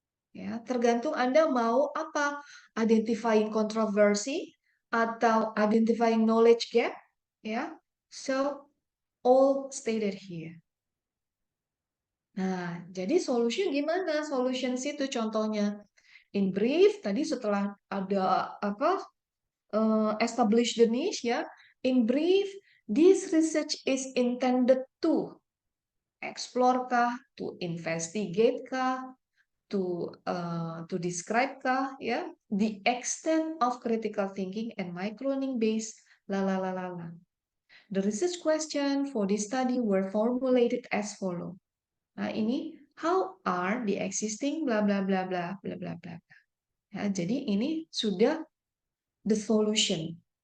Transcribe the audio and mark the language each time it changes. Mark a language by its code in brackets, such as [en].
[id] Ya, tergantung Anda mau apa? [en] Identifying controversy [id] atau [en] identifying knowledge gap, [id] ya. [en] So all stated here. [id] Nah, jadi solution gimana? Solutions itu contohnya [en] in brief [id] tadi setelah ada apa? [en] Establish the niche ya. In brief, this research is intended to explore kah, to investigate kah, to describe kah ya the extent of critical thinking and microlearning based la la la la la. The research question for this study were formulated as follow. Nah, ini how are the existing bla bla bla bla bla bla bla. [id] Ya, jadi ini sudah [en] the solution.